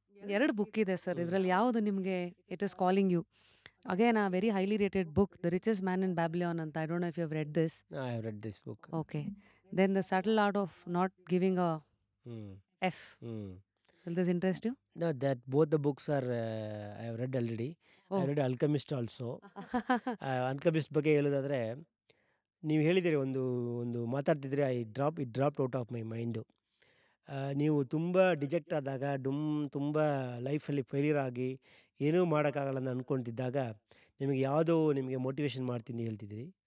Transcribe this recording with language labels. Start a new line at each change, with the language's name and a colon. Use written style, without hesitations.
English: 2
Kannada: book ಇದೆ sir, ಇದರಲ್ಲಿ ಯಾವುದು ನಿಮಗೆ
English: It is calling you? Again a very highly rated book, the richest man in Babylon ಅಂತ. I don't know if you have read this. I have read this book. Okay, then the subtle art of not giving a F. Will this interest you? No, that both the books are I have read already. I read Alchemist also.
Kannada: Alchemist ಬಗ್ಗೆ ಹೇಳೋದಾದರೆ, ನೀವು ಹೇಳಿದಿರಿ ಒಂದು ಮಾತಾಡ್ತಿದ್ರೆ
English: It dropped out of my mind.
Kannada: ನೀವು ತುಂಬ ಡಿಜೆಕ್ಟ್ ಆದಾಗ, ತುಂಬ ಲೈಫಲ್ಲಿ ಫೇಲ್ಯೂರ್ ಆಗಿ ಏನೂ ಮಾಡೋಕ್ಕಾಗಲ್ಲ ಅಂತ ಅಂದ್ಕೊಳ್ತಿದ್ದಾಗ ನಿಮಗೆ ಮೋಟಿವೇಶನ್ ಮಾಡ್ತೀನಿ ಹೇಳ್ತಿದ್ದೀರಿ.